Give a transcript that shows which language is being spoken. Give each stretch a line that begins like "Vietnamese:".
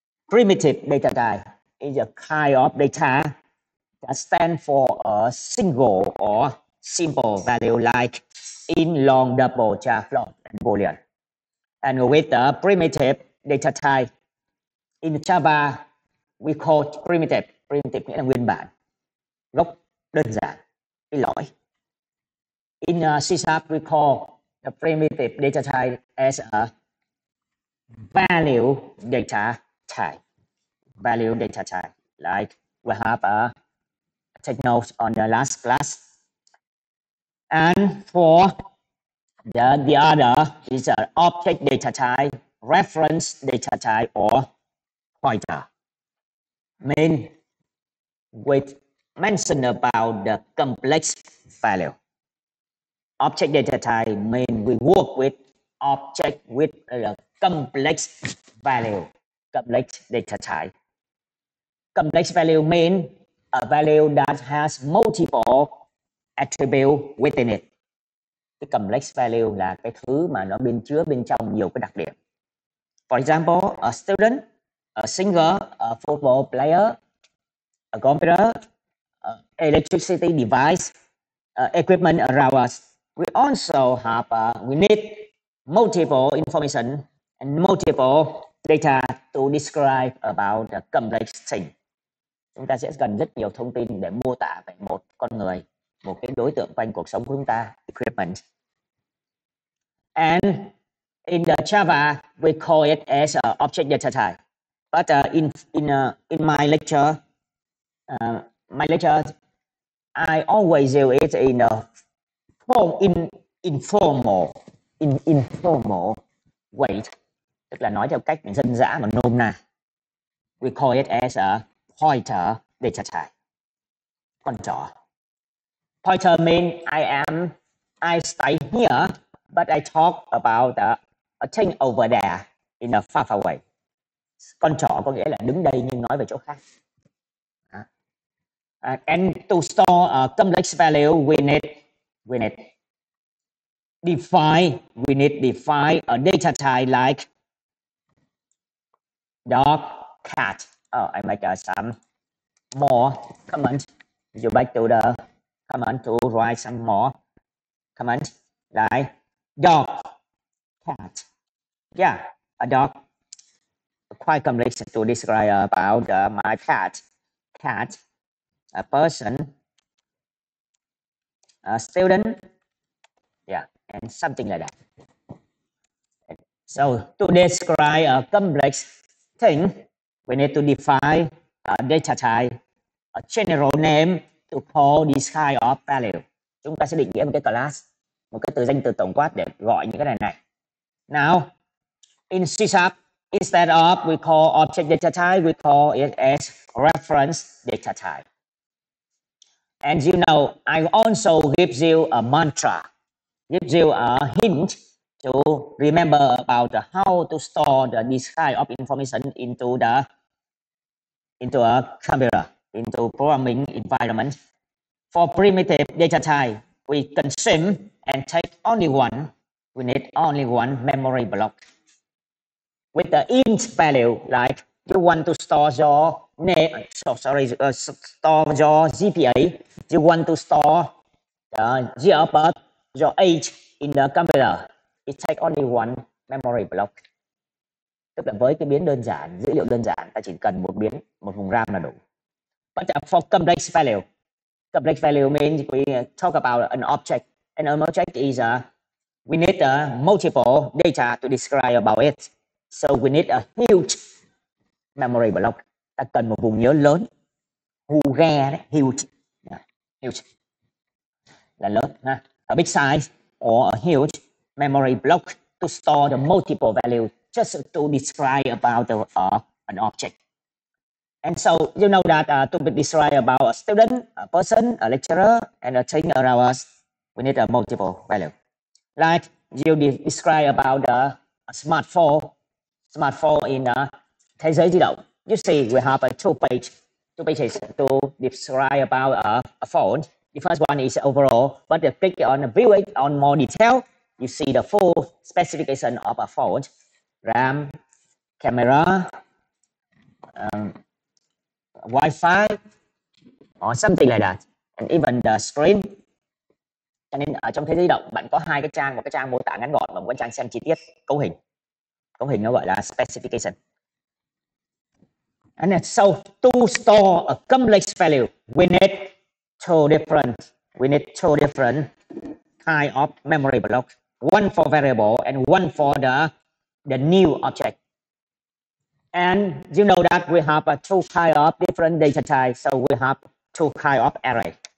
English: Primitive data type is a kind of data that stands for a single or simple value like in, long, double, char, float, and boolean. And with the primitive data type in Java, we call primitive
Vietnamese: nghĩa là nguyên bản, gốc đơn giản, cái lõi.
English: In C#, we call the primitive data type as a value data type. Value data type, like we have take notes on the last class. And for the other is an object data type, reference data type, or pointer. Mean we mention about the complex value. Object data type mean we work with object with a complex value, complex data type. Complex value mean a value that has multiple attribute within it.
Vietnamese: Cái complex value là cái thứ mà nó chứa bên trong nhiều cái đặc điểm.
English: For example, a student, a singer, a football player, a computer, electricity device, equipment around us. We also have we need multiple information and multiple data to describe about the complex thing.
Vietnamese: Chúng ta sẽ cần rất nhiều thông tin để mô tả về một con người, một cái đối tượng quanh cuộc sống của chúng ta, equipment.
English: And in the Java, we call it as object data type. But in my lecture, I always do it in a informal way,
Vietnamese: tức là nói theo cách dân dã mà nôm na.
English: We call it as a pointer data type.
Vietnamese: Con chó.
English: Pointer mean I stay here, but I talk about a thing over there in a far away.
Vietnamese: Con chó có nghĩa là đứng đây nhưng nói về chỗ khác.
English: And to store a complex value, we need define a data type like dog, cat. Oh, I make some more comments. You back to the comment to write some more comments like dog, cat. Yeah, a dog. Quite complex to describe about my cat, a person, a student, yeah, and something like that. So to describe a complex thing, we need to define a data type, a general name to call this kind of value.
Vietnamese: Chúng ta sẽ định nghĩa một cái class, một cái từ danh từ tổng quát để gọi những cái này.
English: Now, in C#, instead of we call object data type, we call it as reference data type. And you know, I also give you a mantra, give you a hint to remember about how to store this kind of information into a camera, into programming environment. For primitive data type, we consume and take only one. We need only one memory block. With the int value, like you want to store your name, store your GPA, you want to store the year of birth, your age in the computer, it take only one memory block.
Vietnamese: Tức là với cái biến đơn giản, dữ liệu đơn giản, ta chỉ cần một vùng RAM là đủ.
English: But for complex value means we talk about an object, and an object is we need multiple data to describe about it. So we need a huge memory block.
Vietnamese: Ta cần một vùng nhớ lớn, huge đấy, huge là lớn ha.
English: A big size or a huge memory block to store the multiple value just to describe about an object. And so you know that to describe about a student, a person, a lecturer, and a thing around us, we need a multiple value. Like you describe about a smartphone in thế giới di động. You see, we have two pages to describe about a phone. The first one is overall, but if click on view it on more detail, you see the full specification of a phone: RAM, camera, Wi-Fi, or something like that, and even the screen.
Vietnamese: Cho nên ở trong thế giới di động bạn có hai cái trang, một cái trang mô tả ngắn gọn và một cái trang xem chi tiết, cấu hình. Cấu hình nó gọi là specification.
English: And so to store a complex value, we need two different kind of memory blocks. One for variable and one for the new object. And you know that we have two kind of different data types, so we have two kind of array.